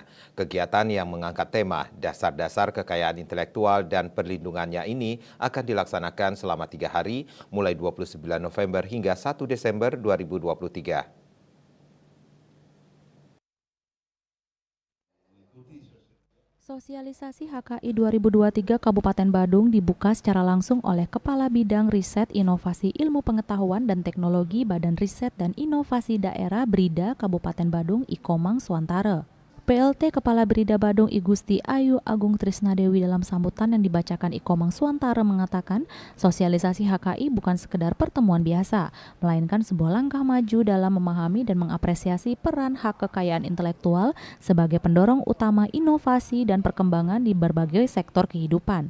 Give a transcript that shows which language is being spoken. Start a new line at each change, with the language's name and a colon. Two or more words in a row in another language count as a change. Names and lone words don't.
Indonesian: Kegiatan yang mengangkat tema dasar-dasar kekayaan intelektual dan perlindungannya ini akan dilaksanakan selama 3 hari mulai 29 November hingga 1 Desember 2023. Sosialisasi HKI 2023 Kabupaten Badung dibuka secara langsung oleh Kepala Bidang Riset Inovasi Ilmu Pengetahuan dan Teknologi Badan Riset dan Inovasi Daerah BRIDA Kabupaten Badung Ikomang Swantara. PLT Kepala BRIDA Badung I Gusti Ayu Agung Trisnadewi dalam sambutan yang dibacakan Ikomang Swantara mengatakan sosialisasi HKI bukan sekedar pertemuan biasa, melainkan sebuah langkah maju dalam memahami dan mengapresiasi peran hak kekayaan intelektual sebagai pendorong utama inovasi dan perkembangan di berbagai sektor kehidupan.